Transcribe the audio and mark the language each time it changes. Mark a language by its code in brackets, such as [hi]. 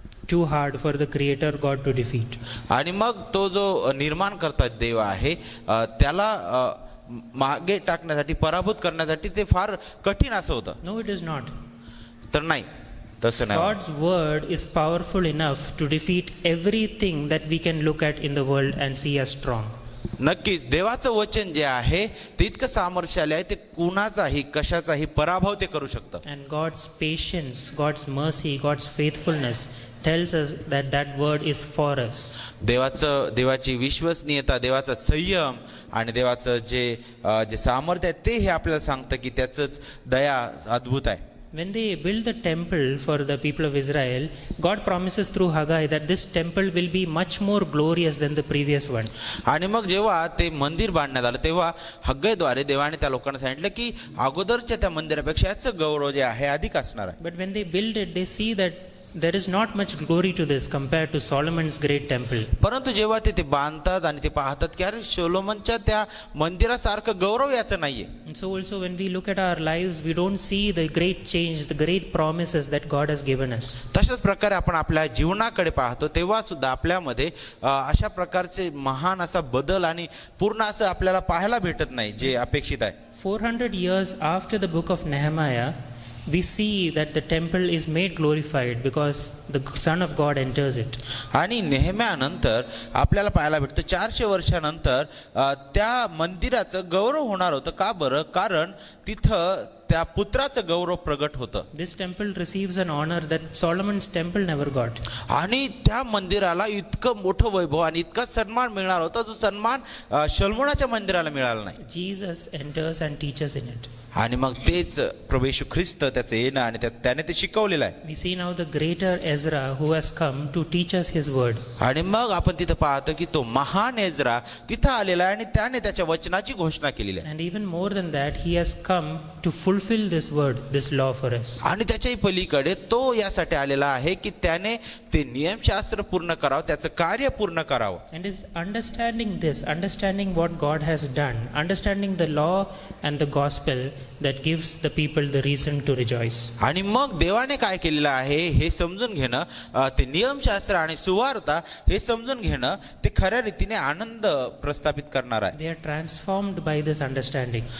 [en] Too hard for the creator God to defeat. [mr] आणि मग तो जो निर्माण करतात देव आहे त्याला मागे टाकण्यासाठी, पराभूत करण्यासाठी ते फार कठीण असं होतं. [en] No, it is not. [mr] तर नाही, तसं नाही. [en] God's word is powerful enough to defeat everything that we can look at in the world and see as strong. [mr] नक्कीच देवाचं वचन जे आहे ते इतकं सामर्थ्यशाली आहे, ते कुणाचाही कशाचाही पराभव ते करू शकतं. [en] And God's patience, God's mercy, God's faithfulness tells us that that word is for us. [mr] देवाची विश्वसनीयता, देवाचा संयम आणि देवाचं जे सामर्थ्य आहे ते हे आपल्याला सांगतं की त्याचंच दया अद्भुत आहे. [en] When they build the temple for the people of Israel, God promises through Haggai that this temple will be much more glorious than the previous one. [mr] आणि मग जेव्हा ते मंदिर बांधण्यात आलं तेव्हा हग्गईद्वारे देवाने त्या लोकांना सांगितलं की अगोदरच्या त्या मंदिरापेक्षा याचं गौरव जे आहे अधिक असणार आहे. [en] But when they build it, they see that there is not much glory to this compared to Solomon's great temple. [mr] परंतु जेव्हा ते बांधतात आणि ते पाहतात की अरे सोलोमनच्या त्या मंदिरासारखं गौरव याचं नाहीये. [en] And so also when we look at our lives, we don't see the great change, the great promises that God has given us. [mr] तशाच प्रकारे आपण आपल्या जीवनाकडे पाहतो तेव्हा सुद्धा आपल्यामध्ये अशा प्रकारचे महान असा बदल आणि पूर्ण असं आपल्याला पाहायला भेटत नाही जे अपेक्षित आहे. [en] 400 years after the book of Nehemiah, we see that the temple is made glorified because the Son of God enters it. [mr] आणि नेहम्यानंतर आपल्याला पाहायला भेटतं 400 वर्षानंतर त्या मंदिराचं गौरव होणार होतं. का बरं? कारण तिथं त्या पुत्राचं गौरव प्रगट होतं. [en] This temple receives an honor that Solomon's temple never got. [mr] आणि त्या मंदिराला इतकं मोठं वैभव आणि इतका सन्मान मिळणार होता जो सन्मान शल्मोनाच्या मंदिराला मिळाला नाही. [en] Jesus enters and teaches in it. [mr] आणि मग तेच प्रभू येशू ख्रिस्त त्याचं येणं आणि त्याने ते शिकवलेलं आहे. [en] We see now the greater Ezra who has come to teach us his word. [mr] आणि मग आपण तिथं पाहतो की तो महान एजरा तिथं आलेला आहे आणि त्याने त्याच्या वचनाची घोषणा केलेली आहे. [en] And even more than that, he has come to fulfill this word, this law for us. [mr] आणि त्याच्याही पलीकडे तो यासाठी आलेला आहे की त्याने ते नियमशास्त्र पूर्ण करावं, त्याचं कार्य पूर्ण करावं. [en] And is understanding this, understanding what God has done, understanding the law and the gospel that gives the people the reason to rejoice. [mr] आणि मग देवाने काय केलेलं आहे हे समजून घेणं, ते नियमशास्त्र आणि सुवार्ता हे समजून घेणं ते खऱ्या रीतीने आनंद प्रस्थापित करणार आहे. [en] They are transformed by this understanding.